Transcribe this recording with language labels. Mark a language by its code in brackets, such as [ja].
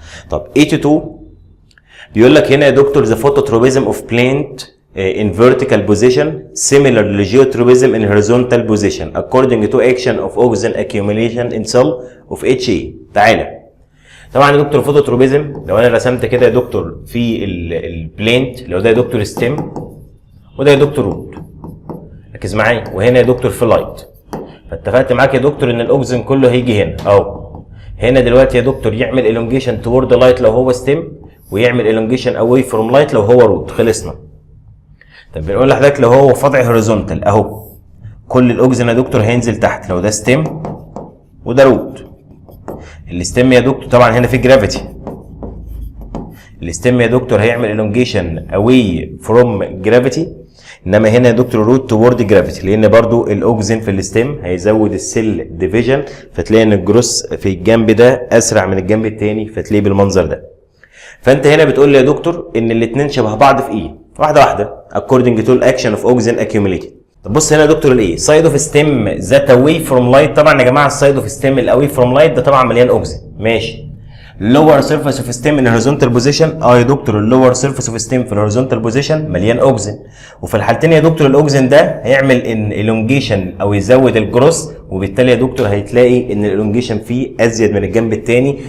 [ar] طب 82 بيقول لك هنا يا دكتور [en] the phototropism of plant in vertical position similar to geotropism in horizontal position according to action of oxygen accumulation in cell of HA. [ar] تعالى طبعا يا دكتور فوتوتروبيزم لو انا رسمت كده يا دكتور في البلانت، لو ده يا دكتور ستيم وده يا دكتور روت، ركز معايا، وهنا يا دكتور في لايت، فاتفقت معاك يا دكتور ان الاوكسجين كله هيجي هنا اهو. هنا دلوقتي يا دكتور يعمل [en] elongation toward light [ar] لو هو ستيم، ويعمل [en] elongation away from light [ar] لو هو روت. خلصنا. طب بنقول لحضرتك لو هو وضع هوريزونتال اهو، كل الاوكسجين يا دكتور هينزل تحت لو ده ستيم وده روت. الستيم يا دكتور طبعا هنا في جرافيتي، الستيم يا دكتور هيعمل [en] elongation away from gravity، [ar] انما هنا يا دكتور روت توورد جرافيتي، لان برضو الاوكسجين في الستيم هيزود السيل ديفيجن، فتلاقي ان الجروس في الجنب ده اسرع من الجنب الثاني، فتلاقيه بالمنظر ده. فانت هنا بتقول لي يا دكتور ان الاثنين شبه بعض في ايه؟ واحده واحده. [en] according to action of oxygen accumulated. [ar] طب بص هنا يا دكتور الايه؟ [en] Side of stem that away from light. [ar] طبعا يا جماعه السايد اوف ستيم الاواي فروم لايت ده طبعا مليان اوكسجين، ماشي. [en] lower surface of stem in horizontal position. [ar] يا دكتور اللور سيرفيس اوف ستيم في الهوريزونتال بوزيشن مليان اوكسجين، وفي الحالتين يا دكتور الاوكسجين ده هيعمل ان الونجيشن او يزود الجروس، وبالتالي يا دكتور هتلاقي ان الالونجيشن فيه ازيد من الجنب الثاني.